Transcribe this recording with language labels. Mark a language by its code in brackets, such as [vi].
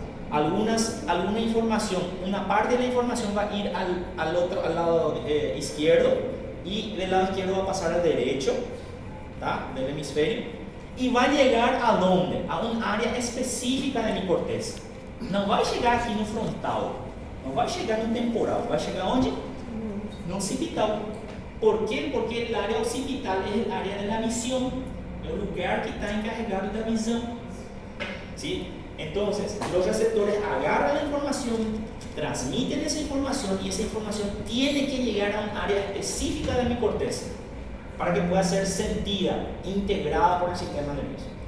[es] Alguna información, una parte de la información va a ir al lado izquierdo, y del lado izquierdo va a pasar al derecho, ¿tá? Del hemisferio, y va a llegar a dónde? A un área específica de mi corteza. [pt] Não vai chegar aqui no frontal, não vai chegar no temporal, vai chegar onde? No occipital. [es] ¿Por qué? Porque el área occipital es el área de la visión, el lugar que está encargado de la visión. ¿Sí? Entonces, los receptores agarran la información, transmiten esa información, y esa información tiene que llegar a un área específica de mi corteza para que pueda ser sentida, integrada por el sistema nervioso.